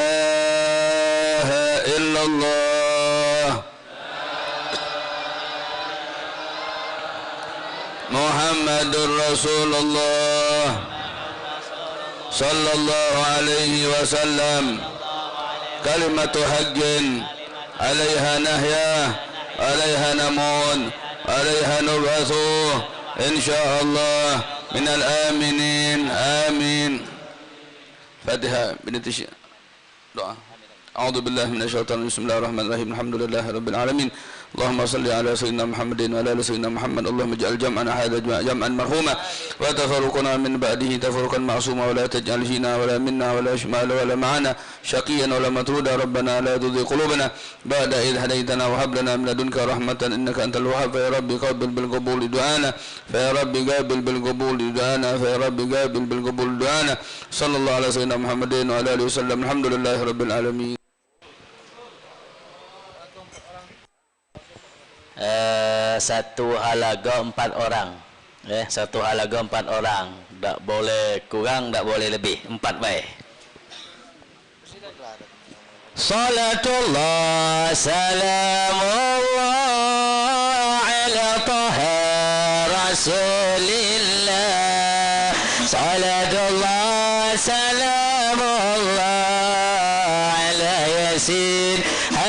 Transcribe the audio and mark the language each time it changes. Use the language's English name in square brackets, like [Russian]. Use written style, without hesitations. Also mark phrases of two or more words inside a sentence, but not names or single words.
[Arabic] إله إلا الله، محمد رسول الله صلى الله عليه وسلم كلمة حق عليها نحيا عليها نموت عليها نبعث إن شاء الله من الآمنين آمين. Fatihah binti doa. أعوذ بالله من الشيطان الرجيم. بسم الله الرحمن الرحيم. الحمد لله رب العالمين. اللهم صل على سيدنا محمد وعلى آل سيدنا محمد. اللهم اجعل جمعنا هذا جمعا مرحوما وتفرقنا من بعده تفرقا معصوما ولا تجعل فينا ولا منا ولا شمالا ولا معنا شقيا ولا مطرودا. ربنا لا تزغ قلوبنا بعد إذ هديتنا وهب لنا من لدنك رحمة إنك أنت الوهاب. يا رب قابل بالقبول دعانا فيا رب قابل بالقبول دعانا فيا رب قابل بالقبول دعانا. صلى الله على سيدنا محمد وعلى آله وسلم. الحمد لله رب العالمين. [Malay] Satu halaga 4 orang. Satu halaga 4 orang. Tak boleh kurang, tak boleh lebih. 4 baik. [Arabic] صلاة الله سلام الله على طه رسول الله. صلاة الله سلام الله على يس